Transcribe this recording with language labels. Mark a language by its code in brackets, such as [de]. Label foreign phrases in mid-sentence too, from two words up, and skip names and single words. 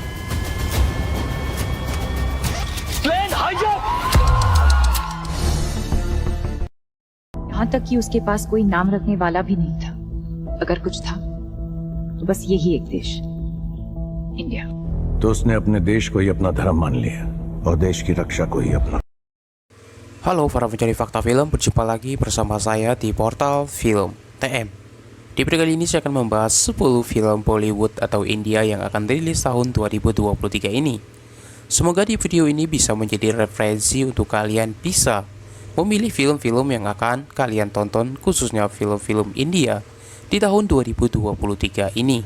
[hi] यहाँ तक कि उसके पास कोई नाम रखने वाला भी नहीं था। अगर कुछ था तो बस यही एक देश, इंडिया। तो उसने अपने देश को ही अपना धर्म मान लिया और देश की रक्षा को ही अपना। [id] Halo para pencari fakta film, berjumpa lagi bersama saya di portal film TM. Di video kali ini saya akan membahas 10 film Bollywood atau India yang akan rilis tahun 2023 ini. Semoga di video ini bisa menjadi referensi untuk kalian bisa memilih film-film yang akan kalian tonton, khususnya film-film India di tahun 2023 ini.